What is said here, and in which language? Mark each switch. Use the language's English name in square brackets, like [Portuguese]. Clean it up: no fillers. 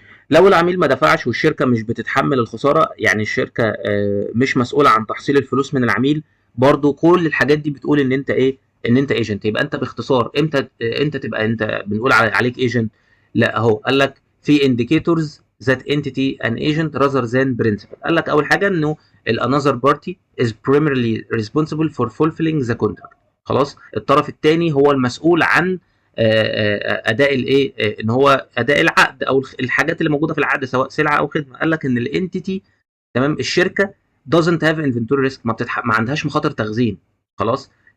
[Arabic] لو العميل ما دفعش والشركه مش بتتحمل الخساره، يعني الشركه مش مسؤوله عن تحصيل الفلوس من العميل، برضه كل الحاجات دي بتقول ان انت ايه، ان انت ايجنت. يبقى انت باختصار امتى تبقى انت بنقول عليك ايجنت؟ لا اهو قال لك في [English] indicators that entity an agent rather than principal. [Arabic] قال لك اول حاجه انه [English] another party is primarily responsible for fulfilling the contract. [Arabic] خلاص، الطرف الثاني هو المسؤول عن اداء الايه، ان هو اداء العقد او الحاجات اللي موجوده في العقد سواء سلعه او خدمه. قال لك ان الانتيتي، تمام، الشركه [English] doesn't have inventory risk، [Arabic] ما عندهاش مخاطر تخزين. خلاص.